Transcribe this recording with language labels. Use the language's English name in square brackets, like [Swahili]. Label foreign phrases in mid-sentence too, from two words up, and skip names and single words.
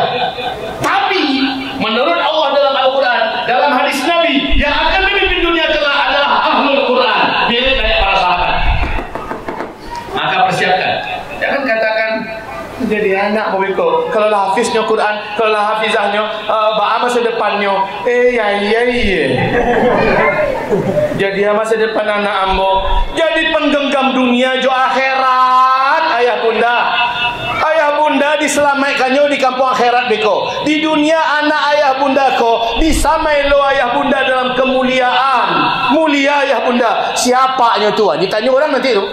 [Indonesian] Tapi menurut Allah dalam Al-Quran, dalam hadis Nabi, yang akan memimpin dunia kelak adalah Ahlul Quran, mirip kayak para sahabat. Maka persiapkan, jangan katakan jadi anak mau kalau lah hafiznya Quran, kalau lah hafizahnya masa depannya ya jadi masa depan anak ambo jadi penggenggam dunia jo akhirat. Ayah bunda diselamatkannya di kampung akhirat beko. Di dunia anak ayah bunda ko disamai lo ayah bunda dalam kemuliaan. Mulia ayah bunda. Siapanya tu? Ditanya orang nanti tu.